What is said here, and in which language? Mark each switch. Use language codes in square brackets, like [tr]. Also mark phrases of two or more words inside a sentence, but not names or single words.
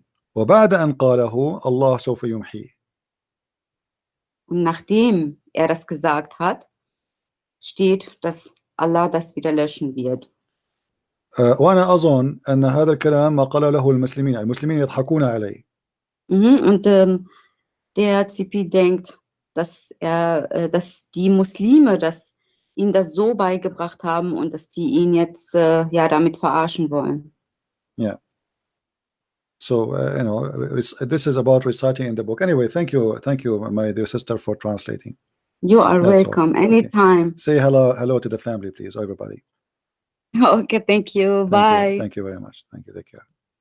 [ar] وبعد أن قاله الله سوف يمحيه. [de] Und nachdem das gesagt hat, steht, dass Allah das wieder löschen wird. وأنا أظن أن هذا الكلام ما قال له المسلمين يضحكون عليه. Und der CP denkt, dass die Muslime ihn das so beigebracht haben und dass die ihn jetzt ja damit verarschen wollen. [en] Yeah. So you know, this is about reciting in the book. Anyway, thank you, my dear sister, for translating. You are welcome anytime. Okay. Say hello to the family, please, everybody. Okay, thank you. Bye. Thank you very much. Thank you. Take care.